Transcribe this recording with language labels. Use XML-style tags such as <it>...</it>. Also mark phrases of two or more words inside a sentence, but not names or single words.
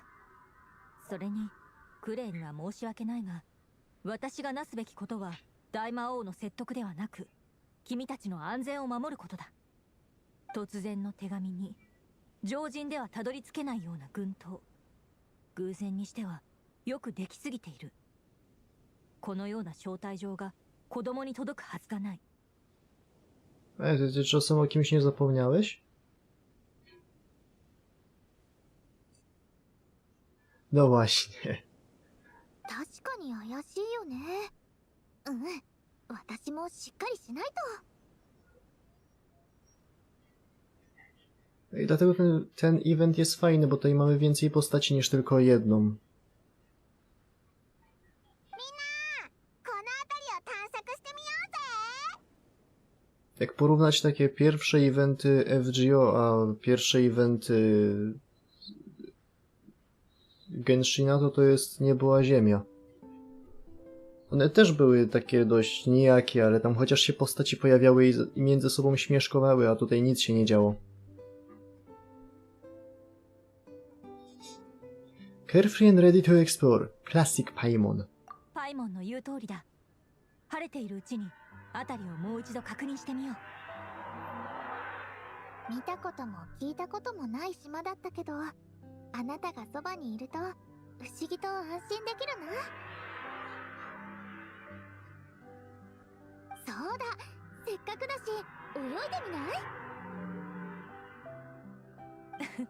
<ja>それにクレイには申し訳ないが、私がなすべきことは大魔王の説得ではなく、君たちの安全を守ることだ。突然の手紙に常人ではたどり着けないような軍刀、偶然にしてはよくできすぎている。このような招待状が子供に届くはずがない。</ja> <pl>Ty czasem o kimś nie zapomniałeś? No właśnie.</pl> <ja>確かに怪しいよね。うん、私もしっかりしないと。</ja> <pl>I dlatego ten event jest fajny, bo tutaj mamy więcej postaci niż tylko jedną.</pl> <ja>みんな、この辺りを探索してみようぜ。</ja> <pl>Jak porównać takie pierwsze eventy FGO, a pierwsze eventy Genshina, to jest niebo a ziemia. One też były takie dość nijakie, ale tam chociaż się postaci pojawiały i między sobą śmieszkowały, a tutaj nic się nie działo.</pl> <en>Carefree and ready to explore. Classic Paimon.</en> <ja>パイモンの言う通りだ。晴れているうちに辺りをもう一度確認してみよう。見たことも聞いたこともない島だったけど、あなたがそばにいると不思議と安心できるな。そうだ、せっかくだし泳いでみない？</ja>